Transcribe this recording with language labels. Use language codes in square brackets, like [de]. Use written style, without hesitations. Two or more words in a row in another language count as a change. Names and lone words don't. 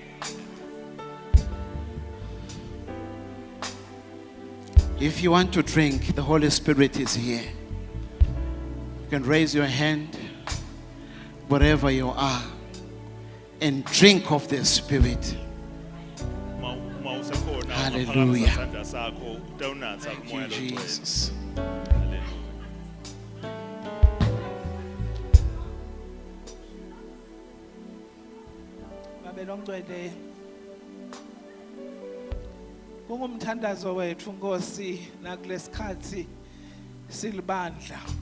[en] If you want to drink, the Holy Spirit is here. You can raise your hand wherever you are and drink of the Spirit. [ss] Uma usekhona Hallelujah. isandla sakho utawunatha kumoya [en] Thank you, [ss] longcwele. Jesus. Hallelujah. Babe longcwele. Kungumthandazo wethu Nkosi nakulesikhathi silibandla.